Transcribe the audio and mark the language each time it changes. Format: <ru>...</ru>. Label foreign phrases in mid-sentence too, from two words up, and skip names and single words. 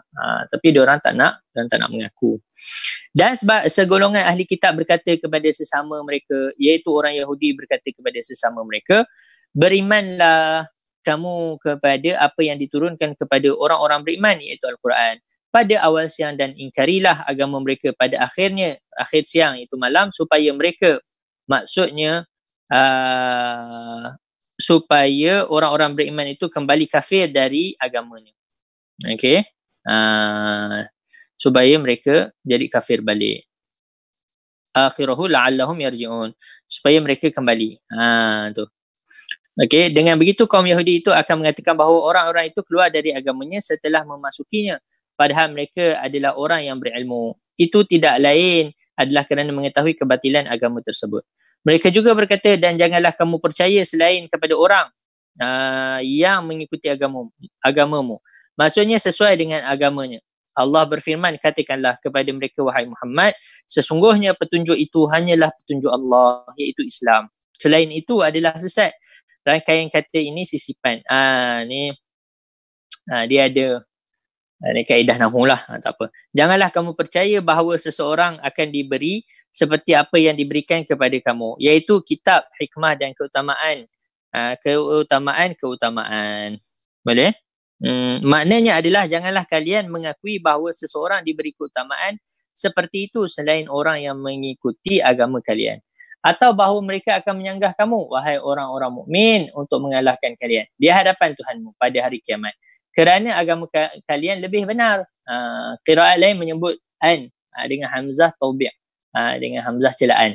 <ms>Tapi dia orang tak nak mengaku. Dan sebab segolongan ahli kitab berkata kepada sesama mereka, iaitu orang Yahudi berkata kepada sesama mereka, berimanlah kamu kepada apa yang diturunkan kepada orang-orang beriman, iaitu Al-Quran, pada awal siang, dan ingkarilah agama mereka pada akhir siang, iaitu malam, supaya mereka, maksudnya supaya orang-orang beriman itu kembali kafir dari agamanya. Okey. Supaya mereka jadi kafir balik.</ms> <ar>آخره لعلهم يرجعون.</ar> <ms>Supaya mereka kembali. Tu. Okey, dengan begitu kaum Yahudi itu akan mengatakan bahawa orang-orang itu keluar dari agamanya setelah memasukinya, padahal mereka adalah orang yang berilmu. Itu tidak lain adalah kerana mengetahui kebatilan agama tersebut. Mereka juga berkata, dan janganlah kamu percaya selain kepada orang yang mengikuti agamamu. Maksudnya sesuai dengan agamanya. Allah berfirman, katakanlah kepada mereka, wahai Muhammad, sesungguhnya petunjuk itu hanyalah petunjuk Allah, iaitu Islam. Selain itu adalah sesat. Rangkaian kata ini sisipan. Dia ada ini kaedah nahwu lah, tak apa. Janganlah kamu percaya bahawa seseorang akan diberi seperti apa yang diberikan kepada kamu, iaitu kitab, hikmah dan keutamaan. Keutamaan. Boleh? Maknanya adalah janganlah kalian mengakui bahawa seseorang diberi keutamaan seperti itu selain orang yang mengikuti agama kalian. Atau bahawa mereka akan menyanggah kamu, wahai orang-orang mukmin, untuk mengalahkan kalian di hadapan Tuhanmu pada hari kiamat. Kerana agama kalian lebih benar. Qiraat lain menyebut an dengan hamzah taubi', dengan hamzah celaan.</ms>